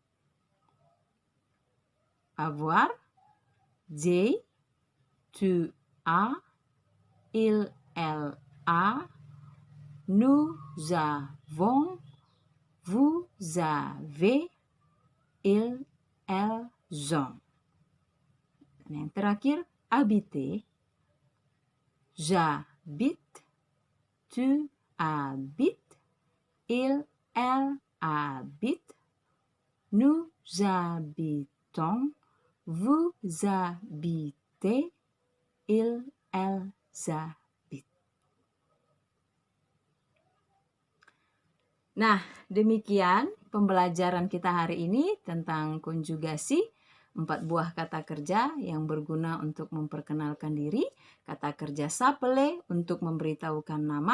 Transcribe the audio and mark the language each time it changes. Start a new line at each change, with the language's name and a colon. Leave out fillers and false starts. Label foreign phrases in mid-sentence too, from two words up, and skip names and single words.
French: Avoir, j'ai, tu as, il, elle a, nous avons, vous avez, il, elles ont.
Indonesian: Dan yang terakhir, habiter.
French: J'habite, tu habites, il, elle habite, nous habitons, vous habitez, il, elles habitent.
Indonesian: Nah, demikian pembelajaran kita hari ini tentang konjugasi 4 buah kata kerja yang berguna untuk memperkenalkan diri. Kata kerja s'appeler untuk memberitahukan nama.